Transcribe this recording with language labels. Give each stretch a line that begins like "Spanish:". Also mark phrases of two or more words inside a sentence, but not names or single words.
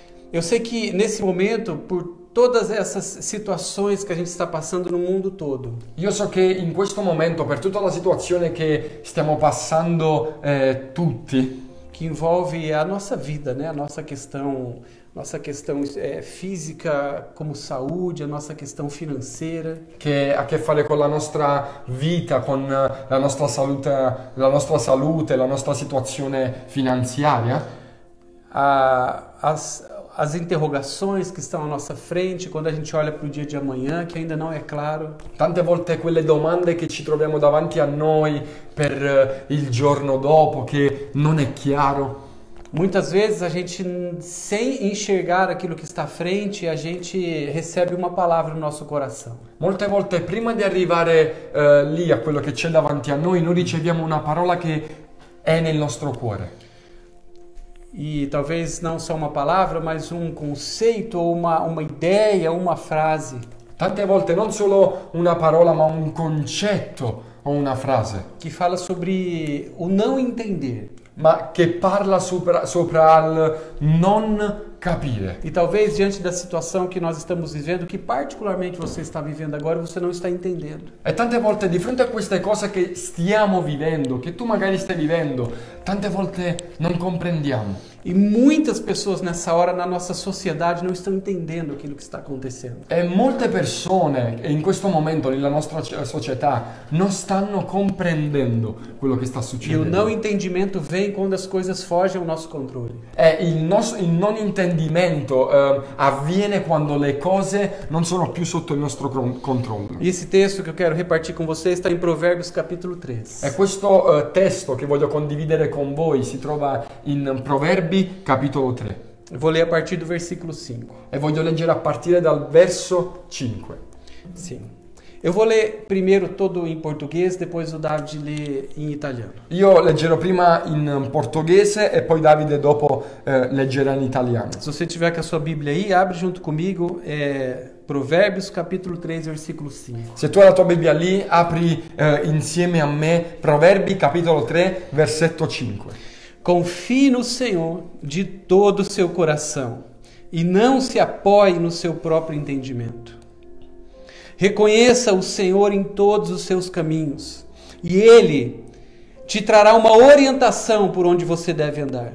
Portuguese: Eu sei que nesse momento, por todas essas situações que a gente está passando no mundo todo,
Italian: Io so che in questo momento, per tutta la situazione che stiamo passando tutti,
Portuguese: que envolve a nossa vida, né? A nossa questão física, como saúde, a nossa questão financeira,
Italian: che ha a che fare con la nostra vita, con la nostra salute, la nostra situazione finanziaria,
Portuguese: as interrogações que estão à nossa frente quando a gente olha para o dia de amanhã, que ainda não é claro.
Italian: tante volte quelle domande che ci troviamo davanti a noi per il giorno dopo, che non è chiaro.
Portuguese: Muitas vezes a gente, sem enxergar aquilo que está à frente, a gente recebe uma palavra no nosso coração.
Italian: Molte volte prima di arrivare lì a quello che c'è davanti a noi riceviamo una parola che è nel nostro cuore.
Portuguese: E talvez não só uma palavra, mas um conceito, ou uma ideia, uma frase.
Italian: Tante volte non solo una parola, ma un concetto o una frase,
Portuguese: Que fala sobre o não entender.
Italian: ma che parla sopra al non capire.
Portuguese: E talvez diante da situação que nós estamos vivendo, que particularmente você está vivendo agora, você não está entendendo.
Italian: E tante volte di fronte a queste cose che stiamo vivendo, che tu magari stai vivendo, tante volte non comprendiamo.
Portuguese: E muitas pessoas nessa hora na nossa sociedade não estão entendendo aquilo que está acontecendo.
Italian: E molte persone in questo momento nella nostra società non stanno comprendendo quello che sta
Portuguese: E o
Italian: succedendo.
Portuguese: não entendimento vem quando as coisas fogem ao nosso controle.
Italian: E il non intendimento avviene quando le cose non sono più sotto il nostro controllo.
Portuguese: E esse texto que eu quero repartir com vocês está em Provérbios capítulo 3.
Italian: E questo testo che voglio condividere con voi si trova in Proverbi capitolo 3
Portuguese: Eu vou ler a partir do versículo 5.
Italian: e voglio leggere a partire dal verso 5.
Portuguese: Sim. Eu vou ler primeiro todo em português, depois o David lê em italiano.
Italian: Io leggerò prima in portoghese e poi Davide dopo leggerà in italiano.
Portuguese: Se você tiver com a sua Bíblia aí, abre junto comigo Provérbios capítulo 3, versículo 5.
Italian: Se tu hai la tua Bibbia lì, apri insieme a me Proverbi capitolo 3 versetto 5.
Portuguese: Confie no Senhor de todo o seu coração e não se apoie no seu próprio entendimento. Reconheça o Senhor em todos os seus caminhos e Ele te trará uma orientação por onde você deve andar.